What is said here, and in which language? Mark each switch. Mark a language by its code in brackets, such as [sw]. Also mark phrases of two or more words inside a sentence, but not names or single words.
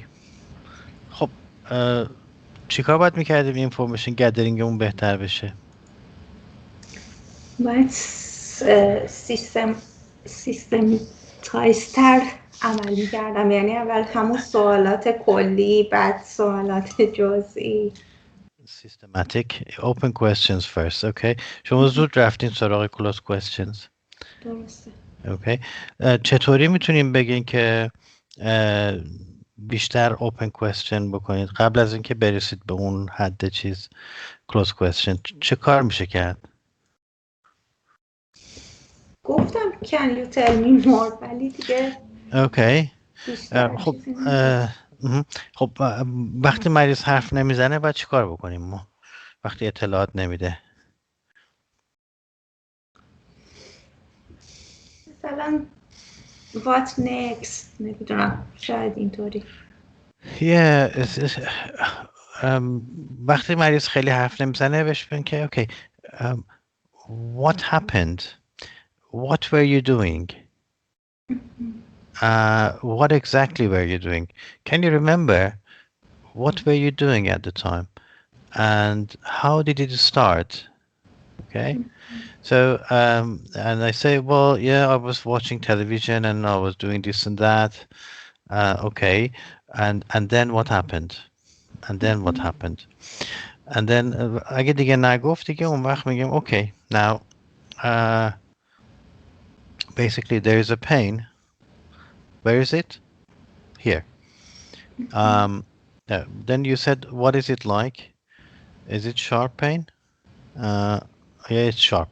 [fa] خب چیکار باید میکردیم [en] information gathering [fa] اون بهتر بشه؟ باید سیستم تایستر عمل می‌کردم، یعنی اول همون سوالات کلی، بعد سوالات جزئی. [en] Systematic open questions first. [fa] اوکی. شما زود رفتین سراغ [en] closed questions. [fa] درسته. اوکی. چطوری میتونیم بگین که بیشتر [en] open question [fa] بکنید قبل از اینکه برسید به اون حد چیز [en] closed question [fa] چه کار میشه کرد؟ [en] گفتم can you tell me more، [fa] ولی دیگه اوکی. بیشتر خب چیزی نگفت. خب وقتی مریض حرف نمیزنه باید چی کار بکنیم ما وقتی اطلاعات نمیده؟ [en] مثلا what next، [fa] نمیدونم، شاید اینطوری. وقتی مریض خیلی حرف نمیزنه بهش بگین که اوکی [en] what happened what were you doing What exactly were you doing? Can you remember what were you doing at the time? And how did it start? Okay. So, and I say, well, yeah, I was watching television and I was doing this and that. Okay. And then what happened? And then what happened? And then [fa] اگه دیگه نگفت دیگه اون وقت میگم okay. [en] Now, uh, basically there is a pain. Where is it? Here. Um, then you said, what is it like? Is it sharp pain? Uh, yeah, it's sharp.